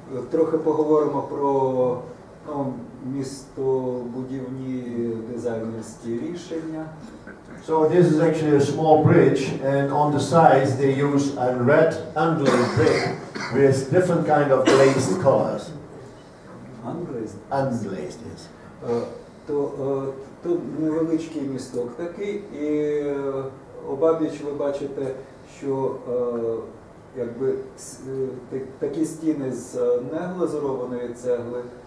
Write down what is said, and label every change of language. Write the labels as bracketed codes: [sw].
[uk] Трохи поговоримо про містобудівні дизайнерські рішення. [en] So this is actually a small bridge, and on the sides they use a red unglazed brick with different kind of glazed colors. Unglazed? Unglazed, yes. [uk] То невеличкий місток такий, і обабіч ви бачите, що якби такі стіни з неглазурованої цегли,